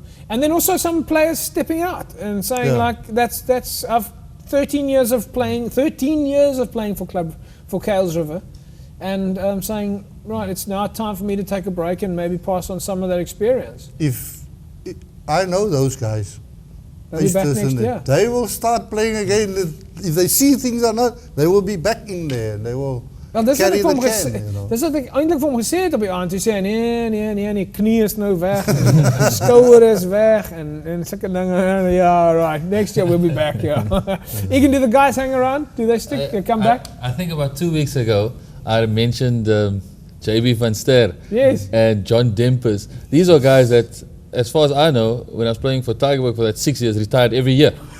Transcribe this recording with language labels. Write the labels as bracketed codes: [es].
[en] And then also some players stepping out and saying that's I've 13 years of playing for Kales River, and saying, right, it's now time for me to take a break and maybe pass on some of that experience. I know those guys. They'll be back next year. They will start playing again. If they see things are not, they will be back in there. They will carry the can. [af] Dis wat ek eintlik vir hom gesê het op die aand. Hy sê nee, knie is nou weg. Skouer is weg en sulke dinge. [en] Yeah, right. Next year we'll be back, Egan, do the guys hang around? Do they come back? I think about 2 weeks ago, I mentioned JB van Ster and John Dempers. These are guys that, as far as I know, when I was playing for Tigerberg for that 6 years, retired every year.